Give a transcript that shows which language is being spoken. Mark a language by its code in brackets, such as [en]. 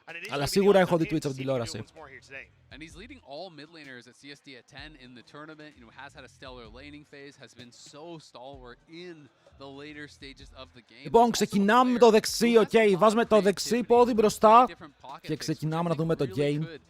[el] Αλλά σίγουρα έχω δει Twitch από την τηλεόραση. [en] And he's leading all mid laners at CSD at 10 in the tournament. You know, has had a stellar laning phase, has been so stalwart in the later stages of the game. [el] Λοιπόν, ξεκινάμε με το δεξί, οκ. Βάζουμε το δεξί πόδι μπροστά και ξεκινάμε να δούμε το game.